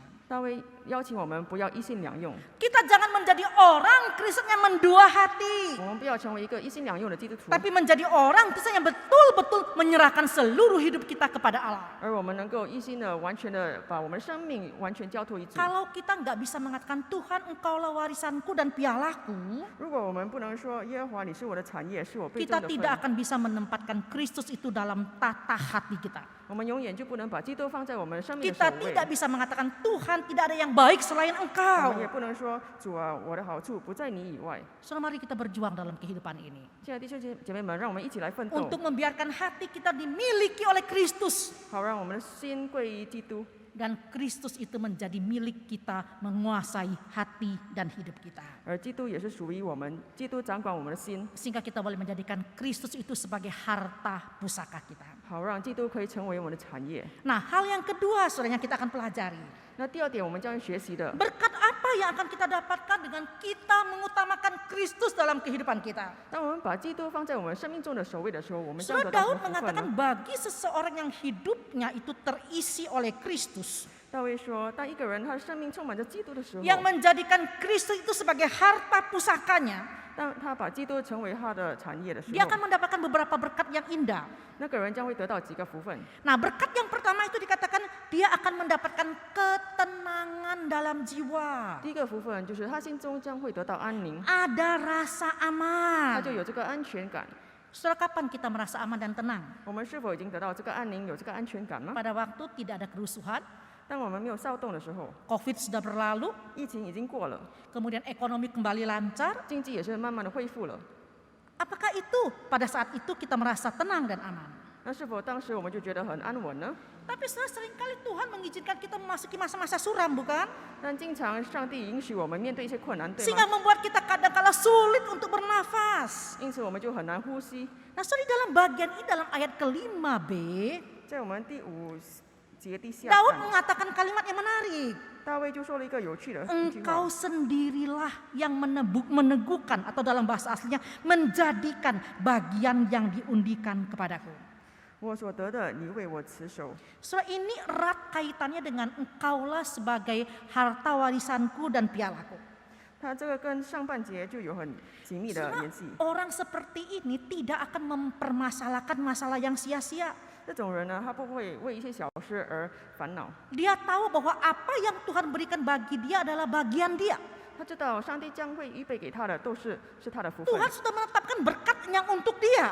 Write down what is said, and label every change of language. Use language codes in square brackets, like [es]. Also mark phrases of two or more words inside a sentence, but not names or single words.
[zh] 大卫邀请我们不要一心两用， [id] Kita jangan menjadi orang Kristen yang mendua hati, [zh] 我们不要成为一个一心两用的基督徒， [id] tapi menjadi orang Kristen yang betul-betul menyerahkan seluruh hidup kita kepada Allah. [zh] 而我们能够一心的、完全的把我们的生命完全交托于主。 [id] Kalau kita nggak bisa mengatakan Tuhan Engkaulah warisanku dan pialaku, [zh] 如果我们不能说耶和华你是我的产业，是我杯 [id] kita [zh] 中的 [id] tidak [zh] 份， [id] akan bisa menempatkan Kristus itu dalam tata hati kita. [zh] 我们永远就不能把基督放在我们生命的 [id] Kita [zh] 首位。 [id] tidak bisa mengatakan Tuhan tidak ada yang baik selain [zh] 我 [id] Engkau. [zh] 们也不能说主啊，我的好处不在你以外。 [id] Saudara, mari kita berjuang dalam kehidupan ini [zh] 亲爱的弟兄姐妹们，让我们一起来奋斗， [id] untuk membiarkan hati kita dimiliki oleh Kristus [zh] 好让我们的心归于基督， [id] dan Kristus itu menjadi milik kita menguasai hati dan hidup kita. [zh] 而基督也是属于我们，基督掌管我们的心， [id] Sehingga kita boleh menjadikan Kristus itu sebagai harta pusaka kita. [zh] 好让基督可以成为我们的产业。 [id] Nah, hal yang kedua saudara yang kita akan pelajari. [zh] 那第二点，我们将要学习的， [id] Berkat apa yang akan kita dapatkan dengan kita mengutamakan Kristus dalam kehidupan kita? [zh] 当我们把基督放在我们生命中的首位的时候，我们将 [id] Saudara, [zh] 得到什 [id] Daud [zh] 么福分 [id] mengatakan [zh] 呢？ [id] bagi seseorang yang hidupnya itu terisi oleh Kristus, [zh] 大卫说，当一个人他的生命充满着基督的时候， [id] yang menjadikan Kristus itu sebagai harta pusakanya, [zh] 当他把基督成为他的产业的时 [id] dia [zh] 候， [id] akan mendapatkan beberapa berkat yang indah. [zh] 那个人将会得到几个福分。 [id] Nah, berkat yang pertama itu dikatakan dia akan mendapatkan ketenangan dalam jiwa. [zh] 第一个福分就是他心中将会得到安宁， [id] Ada rasa [zh] 他 [id] aman. [zh] 就有这个安全感。 [id] Saudara, kapan kita merasa aman dan tenang? [zh] 我们是否已经得到这个安宁，有这个安全感吗？ [id] Pada waktu tidak ada kerusuhan, [zh] 当我们没有骚动的时候， [id] COVID sudah berlalu, [zh] 疫情已经过了， [id] kemudian ekonomi kembali lancar. [zh] 经济也是慢慢的恢复了。 [id] Apakah itu pada saat itu kita merasa tenang dan aman? [zh] 那是否当时我们就觉得很安稳呢？ [id] Tapi saudara, seringkali Tuhan mengizinkan kita memasuki masa-masa suram, bukan? [zh] 但经常上帝允许我们面对一些困难，对 [id] Sehingga [zh] 吗？ [id] membuat kita kadang-kala sulit untuk bernafas. [zh] 因此我们就很难呼吸。 [id] Nah, saudara, di dalam bagian ini, dalam ayat ke-5b, [zh] 在我们第5节第下 [id] Daud [zh] 半， [id] mengatakan kalimat yang menarik. [zh] 大卫就说了一个有趣的一句话 [id] Engkau： sendirilah yang meneguhkan, atau dalam bahasa aslinya menjadikan bagian yang diundikan kepadaku. [zh] 我所得的，你为我持守。 [id] Saudara, ini erat kaitannya dengan engkaulah sebagai harta warisanku dan pialaku. [zh] 它这个跟上半节就有很紧密的 [id] Saudara, [zh] 联系。 [id] orang seperti ini tidak akan mempermasalahkan masalah yang sia-sia. [zh] 这种人呢，他不会为一些小事而烦恼， [id] Dia tahu bahwa apa yang Tuhan berikan bagi dia adalah bagian dia. [zh] 他知道上帝将会预备给他的都是他的福分。 [id] Tuhan sudah menetapkan berkat yang untuk dia.